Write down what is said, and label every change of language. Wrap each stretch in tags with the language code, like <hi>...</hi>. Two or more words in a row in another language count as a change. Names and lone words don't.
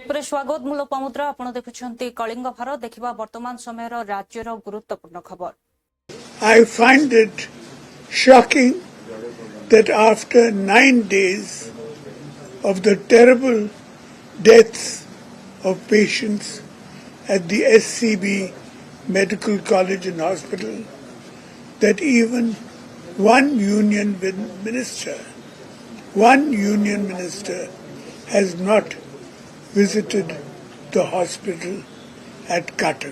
<or>ସ୍ୱାଗତ ମୁଁ ଲୋପାମୁଦ୍ରା ଆପଣ ଦେଖୁଛନ୍ତି କଳିଙ୍ଗ ଭାରତ ଦେଖିବା ବର୍ତ୍ତମାନ ସମୟର ରାଜ୍ୟର ଗୁରୁତ୍ୱପୂର୍ଣ୍ଣ ଖବର।</or> <en>I find it shocking that after 9 days of the terrible deaths of patients at the SCB Medical College and Hospital, that even one union minister has not visited the hospital at Cuttack.</en>